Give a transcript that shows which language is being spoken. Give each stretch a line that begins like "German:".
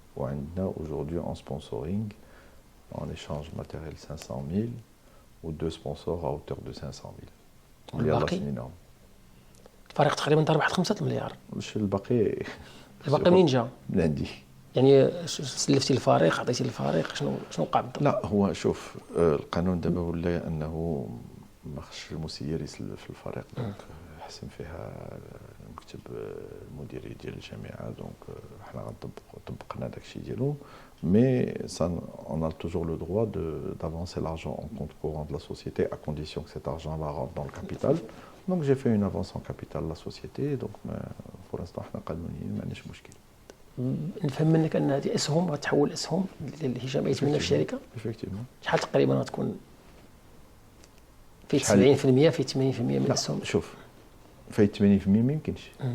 French: وعندنا aujourd'hui en sponsoring en échange matériel 500,000 ou 2 sponsors à hauteur de 500,000.
Arabic: يلا سنينهم الفريق تقريبا دار واحد 5 مليار. واش الباقي الباقي منين جا؟ من عندي. يعني سلفتي الفريق، عطيتي الفريق، شنو وقع بالضبط؟ لا هو شوف، القانون دابا ولا انه ما خصش المسير يسلف في الفريق، دونك حسن فيها المكتب المديري ديال الجامعه، دونك حنا طبقنا داكشي ديالو.
French: Mais ça, on a toujours le droit d'avancer l'argent en compte courant de la société à condition que cet argent-là rentre dans le capital. Donc j'ai fait une avance en capital de la société. Donc pour l'instant,
Arabic: احنا قانونيين ما عندناش مشكل. نفهم منك ان هذه اسهم غتحول اسهم اللي هشام يتمنى في الشركه.
French: Effectivement.
Arabic: شحال تقريبا غتكون؟ في 70% في 80% من الاسهم؟ لا شوف، في 80% ما يمكنش.